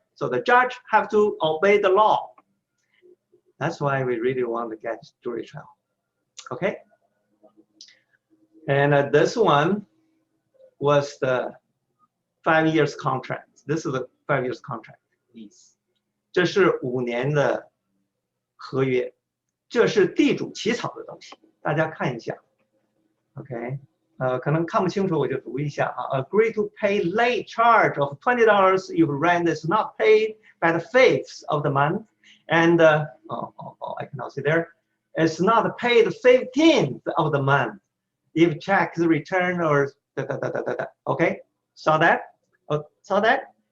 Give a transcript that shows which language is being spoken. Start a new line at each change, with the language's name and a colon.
English: So the judge have to obey the law. That's why we really want to get jury trial. Okay? And this one was the 5 years contract. This is a 5 years contract. Lease.
Chinese: 这是5年的合约。这是地主起草的东西，大家看一下， OK， 可能看不清楚，我就读一下啊。
English: Agree to pay late charge of $20 if rent is not paid by the 5th of the month, and I cannot see there. It's not paid 15th of the month if check is returned or OK. Saw that? Saw that?